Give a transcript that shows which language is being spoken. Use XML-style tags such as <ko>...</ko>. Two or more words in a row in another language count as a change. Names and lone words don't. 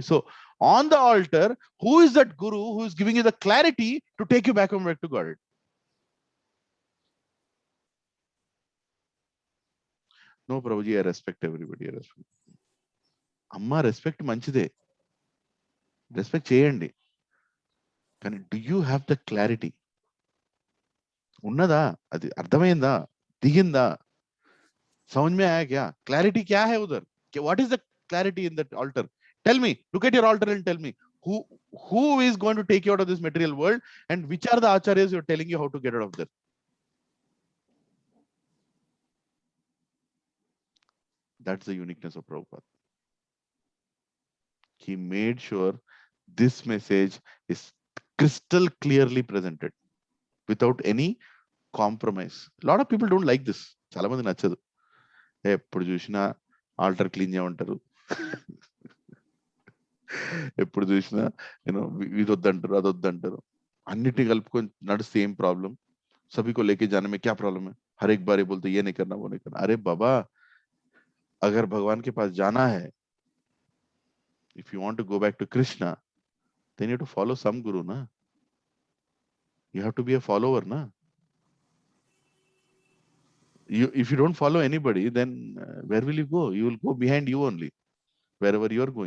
<en>So on the altar, who is that guru who is giving you the clarity to take you back to God? No, Prabhuji, I respect everybody.</en> <te>Amma, respect manchide. Respect cheyandi.</te> <en>Do you have the clarity?</en> <te>ఉన్నదా, అది అర్థమయిందా, దిగిందా,</te> <hi>समझ में आया क्या? Clarity kya hai udhar?</hi> <en>What is the clarity in that altar? Tell me. Look at your altar and tell me who is going to take you out of this material world, and which are the acharyas you're telling you how to get out of there? That's the uniqueness of Prabhupada. He made sure this message is crystal clearly presented without any compromise. A lot of people don't like this.</en> <te>చాలా మంది నచ్చదు. ఎప్పుడు చూసినా</te> <en>altar clean</en> <te>చేయమంటారు. ఎప్పుడు చూసినా ఇదొద్దంటారు అదొద్దంటారు. అన్నిటి కలుపుకొని నడు</te> <en>same problem.</en> <hi>सभी को लेके जाने में क्या problem है? हर एक बार ये बोलते ये नहीं करना, वो नहीं करना. अरे बाबा, अगर भगवान के पास जाना है,</hi> <en>if you want to go back to Krishna, then you have to follow some guru, na? You have to be a follower, na? If you don't follow anybody, then where will you go? You will go behind you only, wherever you are going.</en>